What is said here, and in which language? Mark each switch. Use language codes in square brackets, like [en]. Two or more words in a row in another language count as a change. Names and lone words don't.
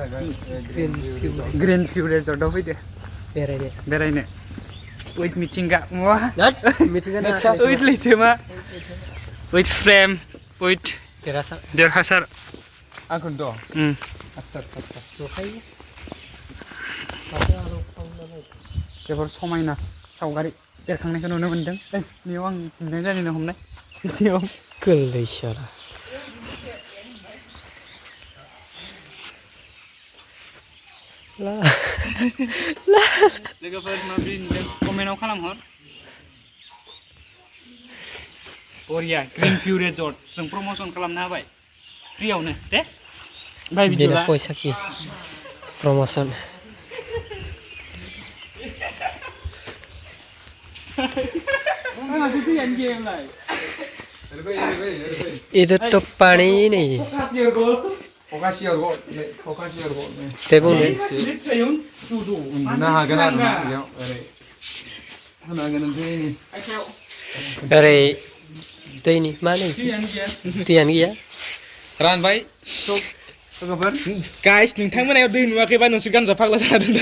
[brx] ग्रीन भिउ रिजर्टआव फैदो बेरायनो with मिथिंगा with लैथोमा with फ्रेम with देरहासार आंखौनोथ' जोबोर समायना सावगारि बेरखांनायखौ नुनो मोनदों बेयाव आं नुनाय जादों हमनाय भिडिअ गोरलैसारा लोगोफोर माबोरै नुदों कमेन्टआव खालामहर बरिया ग्रीन भिउ रिजर्ट जों प्रमोसन खालामनो हाबाय फ्रियावनो दे बाय भिडिअ [hi] पैसा की प्रमोशन इधर तो पानी ही नहीं ते बुंदो [brx] उन्दुनो हागोन आरो ना बेयाव ओरै हागोन ओरै दैनि मा नै दैयानो गैया रानबाय लोगोफोर गाइस नोंथांमोनायाव दै नुवाखैबा नोंसोर गानजा फाग्ला जादों दा